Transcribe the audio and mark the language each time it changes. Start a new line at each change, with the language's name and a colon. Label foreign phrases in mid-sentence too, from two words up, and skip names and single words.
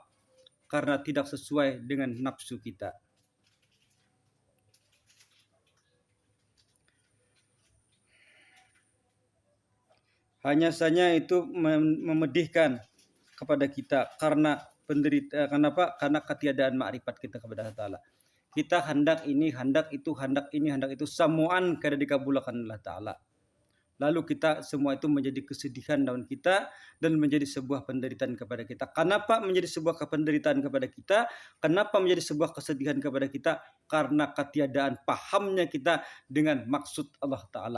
Indonesian: Karena tidak sesuai dengan nafsu kita. Hanya saja itu memedihkan kepada kita karena penderitaan. Kenapa? Karena ketiadaan makrifat kita kepada Allah Ta'ala.
Banjar: Kita hendak ini, hendak itu, hendak ini, hendak itu, semuaan kada dikabulkan Allah Ta'ala.
Indonesian: Lalu kita semua itu menjadi kesedihan dalam kita dan menjadi sebuah penderitaan kepada kita. Kenapa menjadi sebuah penderitaan kepada kita? Kenapa menjadi sebuah kesedihan kepada kita? Karena ketiadaan pahamnya kita dengan maksud Allah Ta'ala.